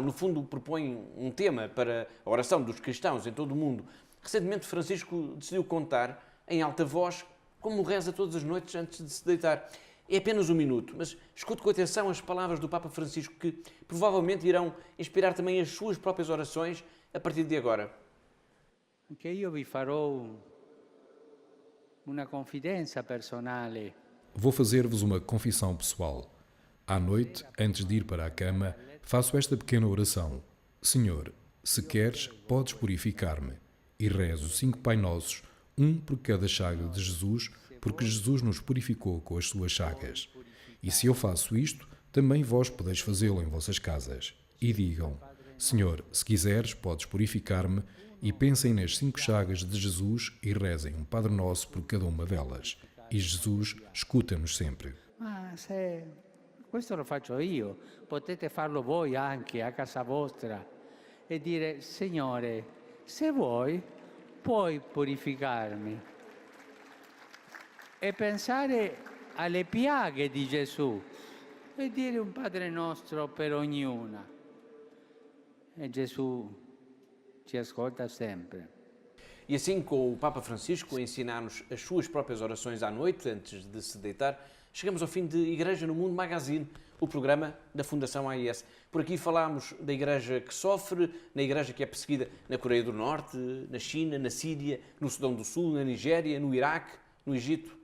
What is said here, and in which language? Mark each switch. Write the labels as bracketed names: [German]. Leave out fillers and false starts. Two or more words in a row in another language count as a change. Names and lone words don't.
[Portuguese] No fundo, propõe um tema para a oração dos cristãos em todo o mundo. Recentemente, Francisco decidiu contar em alta voz como reza todas as noites antes de se deitar. É apenas um minuto, mas escute com atenção as palavras do Papa Francisco que provavelmente irão inspirar também as suas próprias orações a partir de agora. [Italian] Anche io vi farò [Portuguese] uma confidência personal. Vou fazer-vos uma confissão pessoal. À noite, antes de ir para a cama, faço esta pequena oração. Senhor, se queres, podes purificar-me. E rezo 5 Pai Nossos, um por cada chaga de Jesus, porque Jesus nos purificou com as suas chagas. E se eu faço isto, também vós podeis fazê-lo em vossas casas. E digam: Senhor, se quiseres, podes purificar-me, e pensem nas 5 chagas de Jesus e rezem um Padre Nosso por cada uma delas. E Jesus escuta-nos sempre. [Italian] Ma se questo lo faccio io, potete farlo voi anche a casa vostra e dire: Signore, se vuoi, puoi purificarmi. E pensare alle piaghe di Gesù e dire un Padre Nostro per ognuna. E Gesù ci ascolta sempre. [Portuguese] E assim, com o Papa Francisco a ensinar-nos as suas próprias orações à noite, antes de se deitar, chegamos ao fim de Igreja no Mundo Magazine, o programa da Fundação AIS. Por aqui falámos da Igreja que sofre, na Igreja que é perseguida na Coreia do Norte, na China, na Síria, no Sudão do Sul, na Nigéria, no Iraque, no Egito.